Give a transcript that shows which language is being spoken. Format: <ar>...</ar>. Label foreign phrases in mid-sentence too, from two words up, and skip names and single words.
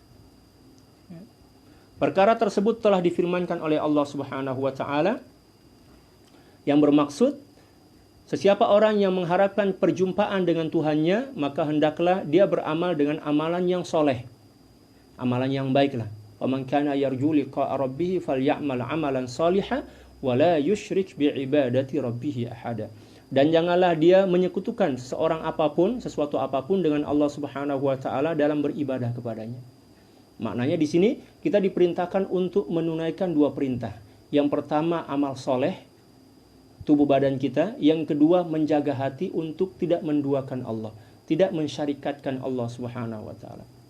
<ms>Perkara tersebut telah difirmankan oleh Allah</ms> <ar>سبحانه وتعالى</ar> <ms>yang bermaksud sesiapa orang yang mengharapkan perjumpaan dengan Tuhannya, maka hendaklah dia beramal dengan amalan yang soleh, amalan yang baiklah.</ms> <ar>ومن كان يرجو لقاء ربه فليعمل عملا صالحا ولا يشرك بعبادة ربه أحدا.</ar> <ms>Dan janganlah dia menyekutukan sesuatu apapun dengan Allah</ms> <ar>سبحانه وتعالى</ar> <ms>dalam beribadah kepadanya. Maknanya di sini kita diperintahkan untuk menunaikan dua perintah. Yang pertama amal soleh, tubuh badan kita. Yang kedua menjaga hati untuk tidak menduakan Allah, tidak mensyarikatkan Allah</ms> <ar>سبحانه وتعالى.</ar>